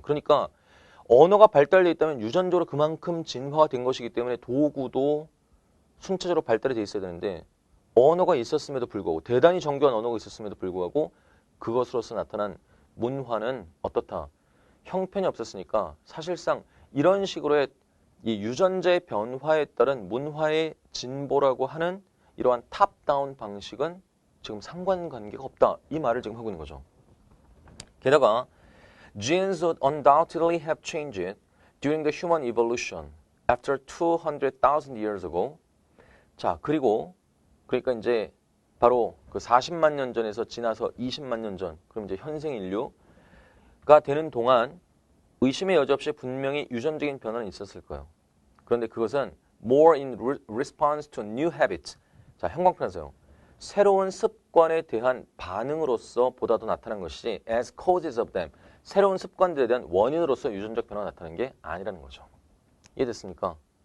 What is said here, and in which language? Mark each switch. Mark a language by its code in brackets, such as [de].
[ko] 그러니까 언어가 발달돼 있다면 유전적으로 그만큼 진화가 된 것이기 때문에 도구도 순차적으로 발달이 돼 있어야 되는데 언어가 있었음에도 불구하고 대단히 정교한 언어가 있었음에도 불구하고 그것으로서 나타난 문화는 어떻다? 형편이 없었으니까 사실상 이런 식으로의 이 유전자의 변화에 따른 문화의 진보라고 하는 이러한 탑다운 방식은 지금 상관관계가 없다. 이 말을 지금 하고 있는 거죠. 게다가 [en] genes would undoubtedly have changed during the human evolution after 200,000 years ago. [ko] 자, 그러니까 이제 바로 그 40만 년 전에서 지나서 20만 년 전, 그럼 이제 현생 인류가 되는 동안 의심의 여지 없이 분명히 유전적인 변화는 있었을 거예요. 그런데 그것은 [en] more in response to new habits. [ko] 자, 형광펜에서요. 새로운 습관에 대한 반응으로서 보다도 나타난 것이 [en] as causes of them. [ko] 새로운 습관들에 대한 원인으로서 유전적 변화가 나타나는 게 아니라는 거죠. 이해됐습니까?